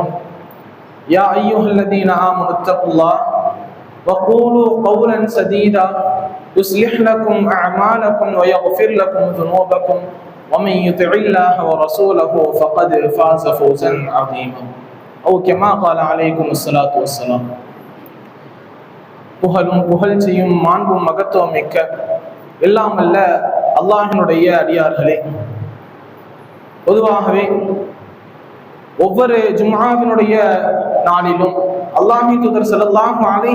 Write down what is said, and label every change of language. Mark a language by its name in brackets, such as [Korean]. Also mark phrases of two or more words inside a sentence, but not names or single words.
[Arabic] يا أيها الذين آمنوا اتقوا الله وقولوا قولا سديدا يصلح لكم أعمالكم ويغفر لكم ذنوبكم ومن يطع الله ورسوله فقد فاز فوزا عظيما. أو كما قال عليكم الصلاة والسلام. [Tamil] புகழும் புகழ்ச்சியும் மாண்பும் மகத்துவம் மிக்க எல்லாம் அல்ல அல்லாஹினுடைய அடியார்களே, பொதுவாகவே ஒவ்வொரு ஜும்ஆவினுடைய நாளிலும் அல்லாஹ்வின் தூதர் [Arabic] صلى الله عليه